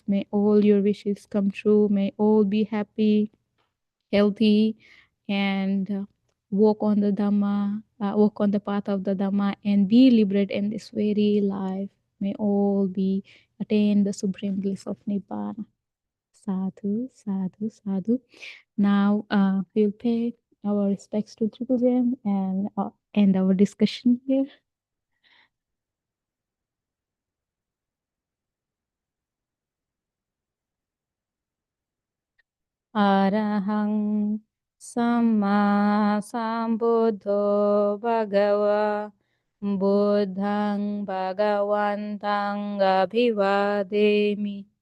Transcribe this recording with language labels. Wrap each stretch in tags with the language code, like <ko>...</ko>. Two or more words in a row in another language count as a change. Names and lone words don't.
<en>May all your wishes come true. May all be happy, healthy, and walk on the Dhamma, walk on the path of the Dhamma, and be liberated in this very life. May all be attain the supreme bliss of Nibbana.</en> <pi>Sadhu, sadhu, sadhu.</pi> <en>Now we'll pay our respects to Tripujam and end our discussion here.</en> <pi>Arahang Samma Sambuddho Bhagava Buddhang Bhagavantang Abhivademi</pi>